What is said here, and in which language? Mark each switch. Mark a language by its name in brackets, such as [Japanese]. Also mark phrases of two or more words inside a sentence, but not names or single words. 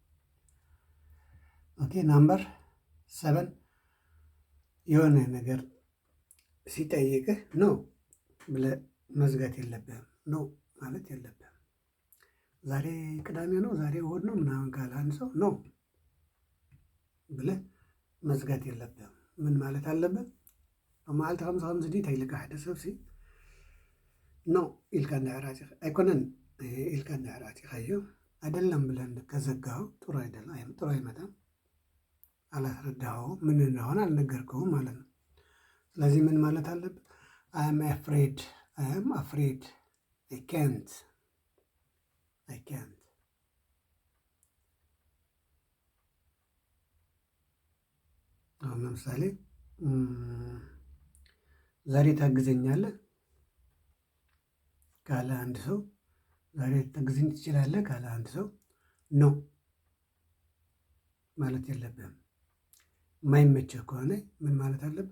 [Amharic] ኦኬ ናምበር 7 የሆነ ነገር ሲጠይቅህ ኖ ብለህ መዝጋት የለብህም። ኖ ማለት የለብህም። ዛሬ ቅዳሜ ነው፣ ዛሬ እሑድ ነው ምናምን ካለ አንድ ሰው ኖ ብለህ መዝጋት የለብህም። ምን ማለት አለብህ? [Tigrinya] መዓልቲ ከምዚ ድዩ ተይልካ ሓደ ሰብሲ ኖ ኢልካ እንዳዕራፂ ኣይኮነን ኢልካ እንዳዕራፂኻዮ [Amharic] አይደለም ብለን ከዘጋኸው ጥሩ አይመጣም። አላስረዳኸው ምን እንደሆነ አልነገርከውም ማለት ነው። ስለዚህ ምን ማለት አለብህ? [English] I am afraid I can't። [Amharic] አሁን ለምሳሌ ዛሬ ታግዘኛለህ ካለ አንድ ሰው፣ ዛሬ ታግዘኝ ትችላለህ ካለ አንድ ሰው ኖ ማለት የለብህም። የማይመችህ ከሆነ ምን ማለት አለብህ?